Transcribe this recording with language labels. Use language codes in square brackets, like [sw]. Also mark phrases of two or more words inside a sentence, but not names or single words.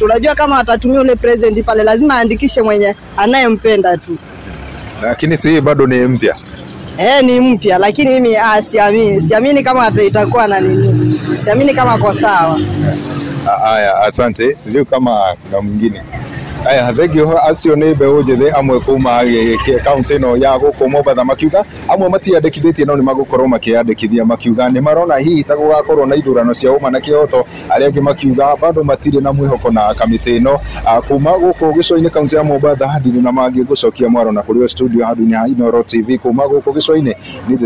[sw] Unajua kama atatumia ule president pale lazima aandikishe mwenye anayempenda tu. Lakini si bado ni mpya. Ni mpya, lakini mimi siamini kama itakuwa na siamini kama kwa sawa. Haya, asante. Sijui kama kuna mwingine. [ki] Aya, thegio acio nĩ mbeũ njĩthĩ amwe kuma kaunti ĩno ya gũkũ Mombatha makiuga amwe matiandĩkithĩtie no nĩ magũkorwo makĩyandĩkithia, makiuga nĩ marona hihi ta gũgakorwo na ithurano cia ũma na kĩhoto. Arĩa angĩ makiuga bado matirĩ na mwĩhoko na kamĩtĩ ĩno. Kuma gũkũ gĩcũa-inĩ kaunti ya Mombatha ndirĩ na mangĩ ngũcokia mwaro na kũrĩ studio handũ-inĩ ha Inooro TV kuma gũkũ gĩcũa-inĩ.